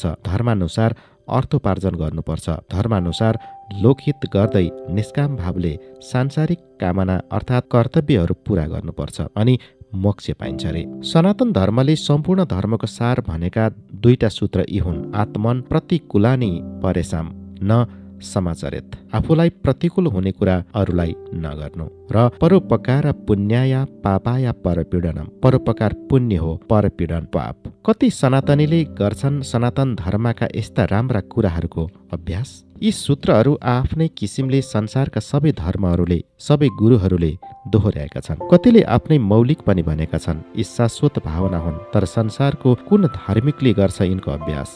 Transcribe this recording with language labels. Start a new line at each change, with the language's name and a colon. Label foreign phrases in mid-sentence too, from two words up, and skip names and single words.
Nepali: धर्मानुसार अर्थोपार्जन गर्नुपर्छ। धर्मानुसार लोकहित गर्दै निष्काम भावले सांसारिक कामना अर्थात् कर्तव्यहरू पूरा गर्नुपर्छ अनि मोक्ष पाइन्छ रे। सनातन धर्मले सम्पूर्ण धर्मको सार भनेका दुईटा सूत्र यी हुन्।
Sanskrit: आत्मन प्रतिकूलानि परेशाम न समाचरेत।
Nepali: आफूलाई प्रतिकूल हुने कुरा अरूलाई नगर्नु र
Sanskrit: परोपकार पुण्याय पापाय परपीडनम।
Nepali: परोपकार पुण्य हो, परपीडन पाप। कति सनातनीले गर्छन् सनातन धर्मका यस्ता राम्रा कुराहरूको अभ्यास। यी सूत्रहरू आफ्नै किसिमले संसारका सबै धर्महरूले, सबै गुरुहरूले दोहोर्याएका छन्। कतिले आफ्नै मौलिक पनि भनेका छन्। यी शाश्वत भावना हुन्, तर संसारको कुन धार्मिकले गर्छ यिनको अभ्यास?